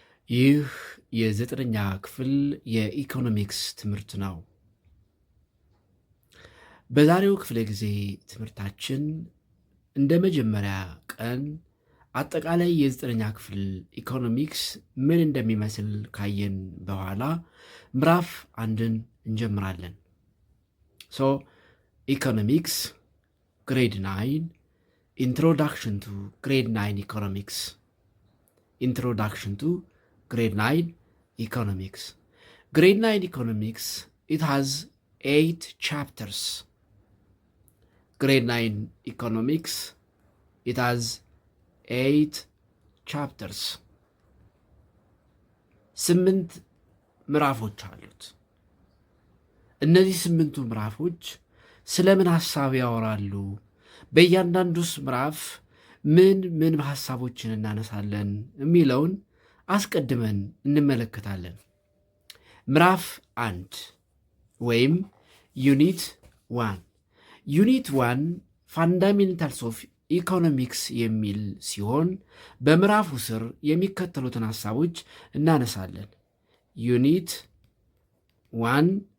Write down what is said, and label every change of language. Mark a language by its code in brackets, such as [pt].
[am] ይህ የዘጠነኛ ክፍል የኢኮኖሚክስ ትምህርት ነው። በዛሬው ክፍለ ጊዜ ትምህርታችን እንደ መጀመሪያ ቀን አጠቃላይ የዘጠነኛ ክፍል ኢኮኖሚክስ ምን እንደሚመስል ካየን በኋላ ምዕራፍ አንድን እንጀምራለን። ኢኮኖሚክስ ግሬድ 9 [en] Introduction to Grade 9 Economics. Introduction to Grade 9 Economics. Grade 9 Economics, it has 8 chapters. Grade 9 Economics, it has 8 chapters. [am] 8 ምዕራፎች አሉት። እነዚህ 8ቱ ምዕራፎች ስለምን ሐሳብ ያወራሉ? በእያንዳንዱስ ምዕራፍ ምን ሐሳቦችን እናነሳለን የሚለውን አስቀድመን እንመለከታለን። ምዕራፍ 1 ወይም ዩኒት 1 ዩኒት 1 [en] ፋንዳሜንታልስ ኦፍ ኢኮኖሚክስ [am] የሚል ሲሆን በምዕራፉ ስር የሚከተሉትን ሐሳቦች እናነሳለን። ዩኒት 1